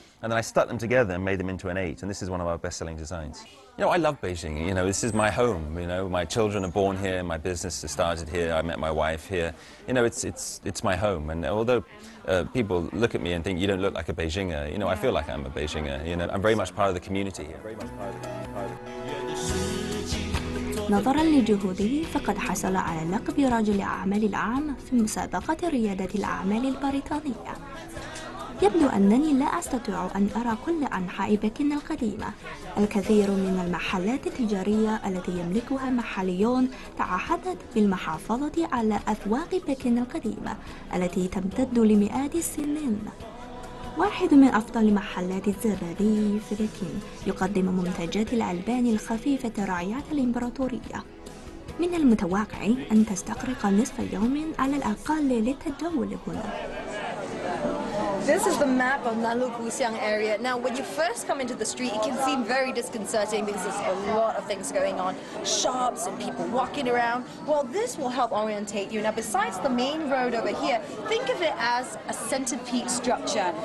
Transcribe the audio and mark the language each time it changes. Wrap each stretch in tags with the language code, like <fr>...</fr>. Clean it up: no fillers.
<en>And then I stuck them together and made them into an 8, and this is one of our best-selling designs. You know, I love Beijing. You know, this is my home. You know, my children are born here, my business has started here, I met my wife here. You know, it's my home. And although people look at me and think you don't look like a Beijinger, you know, I feel like I'm a Beijinger. You know, I'm very much part of the community here.</en> <ar>نظرا لجهوده فقد حصل على لقب رجل الأعمال العام في مسابقة ريادة الأعمال البريطانية. يبدو أنني لا أستطيع أن أرى كل أنحاء بكين القديمة. الكثير من المحلات التجارية التي يملكها محليون تعهدت بالمحافظة على أذواق بكين القديمة التي تمتد لمئات السنين. واحد من أفضل محلات الزبادي في بكين يقدم منتجات الألبان الخفيفة رعاية الإمبراطورية. من المتوقع أن تستغرق نصف يوم على الأقل للتجول هنا.</ar> <en>This is the map of Nanlu-Guxiang area. Now, when you first come into the street, it can seem very disconcerting because there's a lot of things going on. Shops and people walking around. Well, this will help orientate you. Now, besides the main road over here, think of it as a centipede structure.</en>